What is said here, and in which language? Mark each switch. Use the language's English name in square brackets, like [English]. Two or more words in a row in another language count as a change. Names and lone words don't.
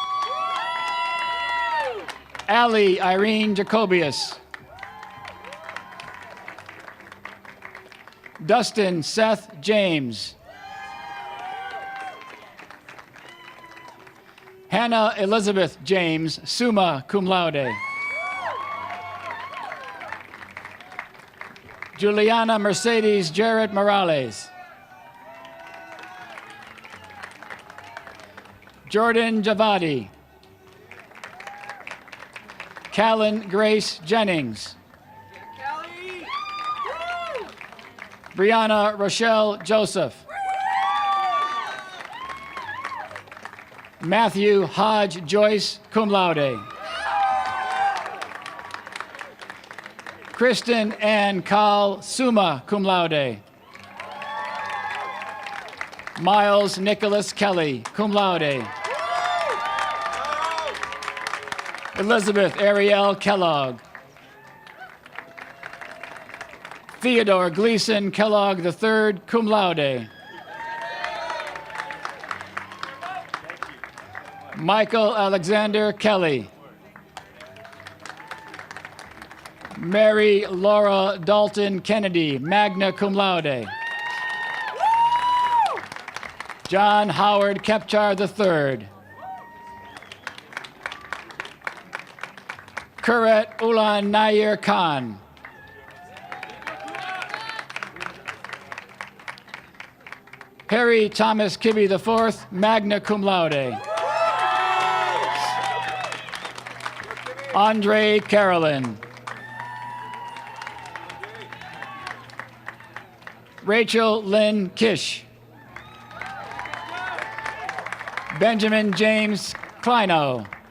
[English] Allie Irene Jacobius. Dustin Seth James. Hannah Elizabeth James, [Latin] summa cum laude. [English] Juliana Mercedes Jarrett Morales. Jordan Javadi. Callan Grace Jennings. Brianna Rochelle Joseph. Matthew Hodge Joyce, [Latin] cum laude. [English] Kristen Ann Call, [Latin] summa cum laude. [English] Miles Nicholas Kelly, [Latin] cum laude. [English] Elizabeth Ariel Kellogg. Theodore Gleason Kellogg III, [Latin] cum laude. [English] Michael Alexander Kelly. Mary Laura Dalton Kennedy, [Latin] magna cum laude. [English] John Howard Kepchar III. Kuret Ulan Nair Khan. Harry Thomas Kibbe IV, [Latin] magna cum laude. [English] Andre Carolyn. Rachel Lynn Kish. Benjamin James Kleino.